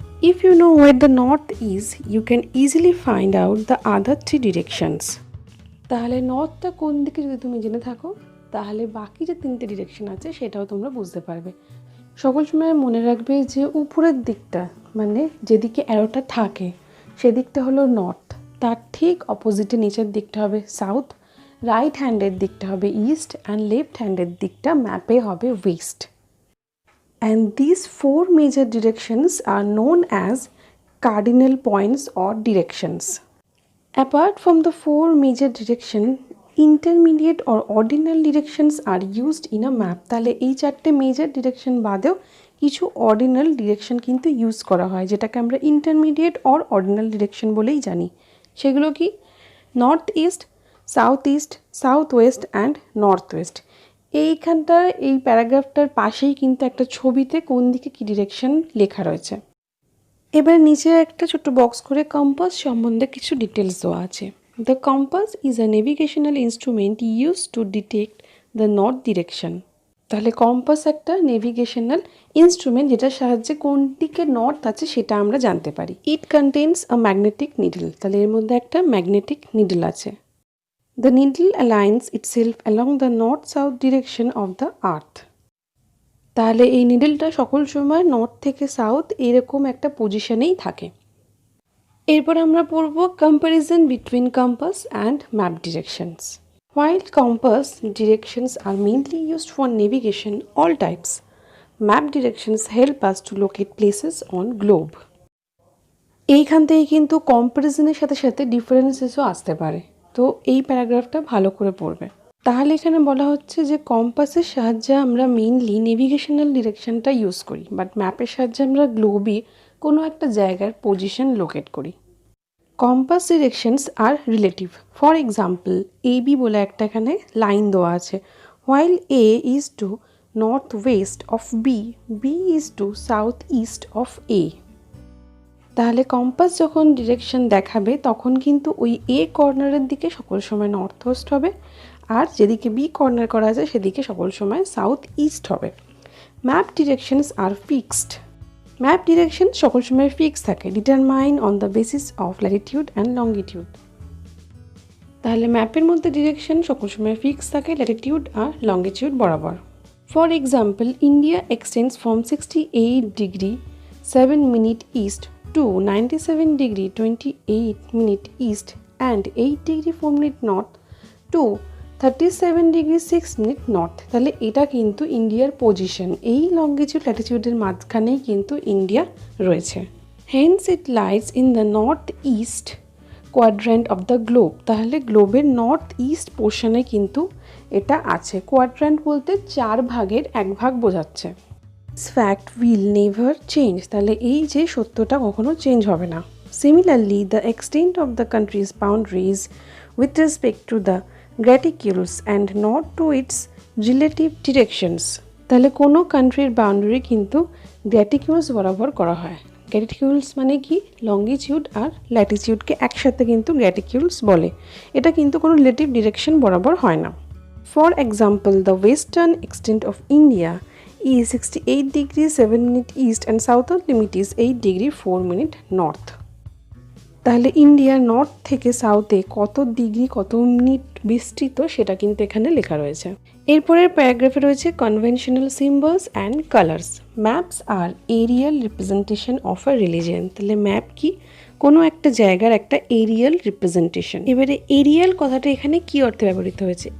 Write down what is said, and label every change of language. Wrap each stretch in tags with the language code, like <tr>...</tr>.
<en>If you know where the north is, you can easily find out the other three directions.</en> <bn>তাহলে নর্থটা কোন দিকে যদি তুমি জেনে থাকো তাহলে বাকি যে তিনটে ডিরেকশন আছে সেটাও তোমরা বুঝতে পারবে। সকল সময় মনে রাখবে যে উপরের দিকটা মানে যেদিকে অ্যারোটা থাকে সেদিকটা হলো নর্থ, তার ঠিক অপোজিটে নিচের দিকটা হবে সাউথ, রাইট হ্যান্ডের দিকটা হবে ইস্ট অ্যান্ড লেফট হ্যান্ডের দিকটা ম্যাপে হবে West.</bn> <en>And these four major directions are known as cardinal points or directions. Apart from the four major directions, intermediate or ordinal directions are used in a map.</en> <bn>তাহলে এই চারটে major direction বাদেও কিছু ordinal direction কিন্তু use করা হয় যেটাকে আমরা ইন্টারমিডিয়েট অর অর্ডিনাল ডিরেকশন বলেই জানি। সেগুলো কি?</bn> <en>North east, south east, south west and north west.</en> <bn>এইখানটা এই প্যারাগ্রাফটার পাশেই কিন্তু একটা ছবিতে কোন দিকে কী ডিরেকশন লেখা রয়েছে। এবার নিচে একটা ছোট্ট বক্স করে কম্পাস সম্বন্ধে কিছু ডিটেলস দেওয়া আছে।</bn> <en>The compass is a navigational instrument use to detect the north direction.</en> <bn>তাহলে কম্পাস একটা নেভিগেশনাল ইনস্ট্রুমেন্ট যেটার সাহায্যে কোন দিকে নর্থ আছে সেটা আমরা জানতে পারি।</bn> <en>It contains a magnetic needle.</en> <bn>তাহলে এর মধ্যে একটা ম্যাগনেটিক নিডল আছে।</bn> <en>The needle aligns itself along the north-south direction of the earth.</en> <bn>তাহলে এই নিডলটা সকল সময় নর্থ থেকে সাউথ এরকম একটা পজিশনেই থাকে। এরপর আমরা পড়ব comparison between compass and map directions.</bn> <en>While compass directions are mainly used for navigation all types, map directions help us to locate places on globe.</en> <bn>এইখান থেকে কিন্তু কম্প্যারিজনের সাথে সাথে ডিফারেন্সেসও আসতে পারে, তো এই প্যারাগ্রাফটা ভালো করে পড়বে। তাহলে এখানে বলা হচ্ছে যে কম্পাসের সাহায্যে আমরা মেইনলি নেভিগেশনাল ডিরেকশনটা ইউজ করি, বাট ম্যাপের সাহায্যে আমরা গ্লোবই কোনো একটা জায়গার পজিশন লোকেট করি।</bn> <en>Compass directions are relative. For example</en> <bn>AB বলে একটা এখানে লাইন দেওয়া আছে।</bn> <en>While A is to north west of B, B is to south east of A।</en> <bn>তাহলে কম্পাস যখন ডিরেকশন দেখাবে তখন কিন্তু ওই এ কর্নারের দিকে সকল সময় নর্থ ওয়েস্ট হবে, আর যেদিকে বি কর্নার করা আছে সেদিকে সকল সময় সাউথ ইস্ট হবে।</bn> <en>Map directions are fixed.</en> <bn>ম্যাপ ডিরেকশন সকল সময় ফিক্স থাকে,</bn> <en>Determine on the basis of latitude and longitude.</en> <bn>তাহলে ম্যাপের মধ্যে ডিরেকশন সকল সময় ফিক্স থাকে ল্যাটিটিউড আর লঙ্গিটিউড বরাবর।</bn> <en>For example India extends from 68 degree 7 minute east to 97 degree 28 minute east and 8 degree 4 minute north to 37 degree 6 minute north।</en> <bn>তাহলে এটা কিন্তু ইন্ডিয়ার পজিশন, এই লঙ্গিটিউড ল্যাটিটিউডের মাঝখানেই কিন্তু ইন্ডিয়া রয়েছে।</bn> <en>Hence it lies in the north east quadrant of the globe.</en> <bn>তাহলে গ্লোবের north east পোর্শনে কিন্তু এটা আছে। কোয়াড্র্যান্ট বলতে 4 ভাগের 1 ভাগ বোঝাচ্ছে।</bn> <en>This fact will never change।</en> <bn>তাহলে এই যে সত্যটা কখনো চেঞ্জ হবে না।</bn> <en>Similarly, the extent of the country's boundaries with respect to the graticules and not to its relative directions।</en> <bn>তাহলে কোনো কান্ট্রির বাউন্ডারি কিন্তু গ্র্যাটিকিউলস বরাবর করা হয়। গ্র্যাটিকিউলস মানে কি? লঙ্গিটিউড আর ল্যাটিটিউডকে একসাথে কিন্তু গ্র্যাটিকিউলস বলে। এটা কিন্তু কোনো রিলেটিভ ডিরেকশন বরাবর হয় না।</bn> <en>For example the western extent of India is 68 degree 7 minute east and southern limit is 8 degree 4 minute north।</en> <bn>তাহলে ইন্ডিয়ার নর্থ থেকে সাউথে কত ডিগ্রি কত মিনিট বিস্তৃত সেটা কিন্তু এখানে লেখা রয়েছে। এরপরের প্যারাগ্রাফে রয়েছে conventional symbols and colours.</bn> <en>Maps are aerial representation of a religion.</en> <bn>তাহলে ম্যাপ কি? কোনো একটা জায়গার একটা এরিয়াল রিপ্রেজেন্টেশন। এবারে এরিয়াল কথাটা এখানে কি অর্থে ব্যবহৃত হয়েছে?</bn>